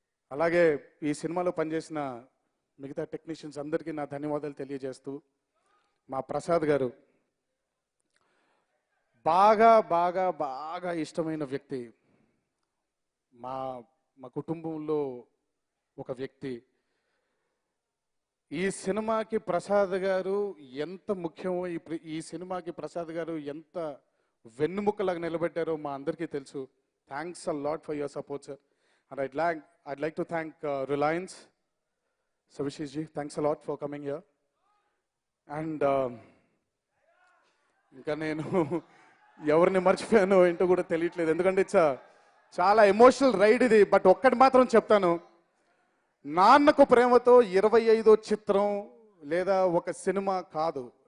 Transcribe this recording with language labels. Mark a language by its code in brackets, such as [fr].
[te] అలాగే ఈ సినిమాలో పనిచేసిన మిగతా టెక్నీషియన్స్ అందరికీ నా ధన్యవాదాలు తెలియజేస్తూ, మా ప్రసాద్ గారు బాగా బాగా బాగా ఇష్టమైన వ్యక్తి, మా మా కుటుంబంలో ఒక వ్యక్తి. ఈ సినిమాకి ప్రసాద్ గారు ఎంత ముఖ్యమో, ఈ సినిమాకి ప్రసాద్ గారు ఎంత వెన్నుముక్కలాగా నిలబెట్టారో మా అందరికీ తెలుసు. [en] Thanks a lot for your support sir. And I'd like to thank Reliance. Savishis ji, thanks a lot for coming here. [te] And ఇంకా నేను ఎవరిని మర్చిపోయానో ఏంటో కూడా తెలియట్లేదు, ఎందుకంటే చాలా ఎమోషనల్ రైడ్ ఇది. బట్ ఒక్కటి మాత్రం చెప్తాను, నాన్నకు ప్రేమతో 25వ చిత్రం లేదా ఒక సినిమా కాదు.